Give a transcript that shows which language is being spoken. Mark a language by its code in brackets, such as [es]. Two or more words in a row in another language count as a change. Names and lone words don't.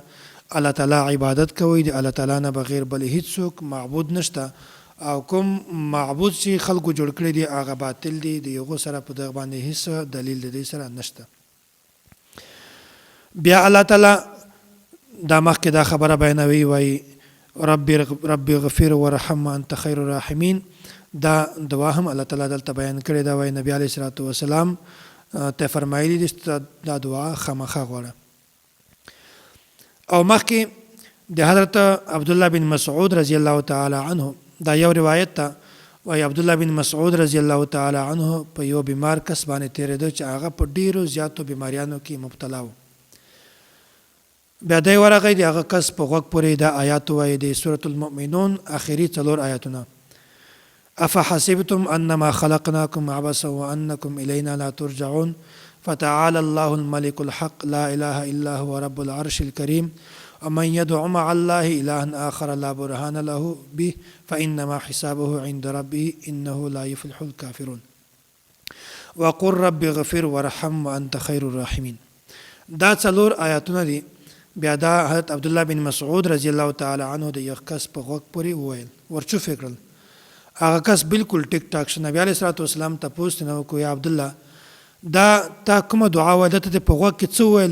[ps] الله تعالی عبادت کوي، د الله تعالی نه بغیر بل هیڅوک معبود نشته، او کوم معبود چې خلکو جوړ کړی دی هغه باطل دی، د یغو سره په دغه باندې هیڅ دلیل د دې سره نشته. بیا الله تعالی دا مخکې دا خبره بیانوي، وایي [ar] رب اغفر ورحم انت خیر الراحمین. [ps] دا دعا هم الله تعالی دلته بیان کړې ده، وایي نبی [ar] علیه الصلاة والسلام [ps] ته فرمایلی دي دا دعا خامخا غواړه. او مخکې د حضرت عبدالله بن مسعود [ar] رضی الله تعالی عنه [ps] دا یو روایت ته، وایي عبدالله بن مسعود [ar] رضی الله تعالی عنه [ps] په یو بیمار کس باندې تېرېده چې هغه په ډېرو زیاتو بیماریانو کې مبتلا و. بیا دی ورغی، د هغه کس په غوږ پورې دا آیات وایي د سورة المؤمنون آخري 4 آیاتونه: [ar] افحسبتم انما خلقناكم عبثا وانكم الینا لا ترجعون فتعالى الله الملك الحق لا اله الا هو رب العرش الكريم ومن يدع مع الله الها اخر لا برهان له به فانما حسابه عند ربه انه لا يفلح الكافرون وقل رب اغفر ورحم وانت خير الراحمين. [ps] دا 4 آیاتونه دي. بیا دا حضرت عبدالله بن مسعود [ar] رضی الله تعالی عنه [ps] د یو کس په غوږ پورې وویل، ورچوف کړل. هغه کس بالکل ټیک ټاک شو. نبی [ar] علیه الصلاة والسلام [ps] تپوس نه وکړو، یا عبدالله دا تا کومه دعا وایي، دته دې په غوږ کې څه وویل؟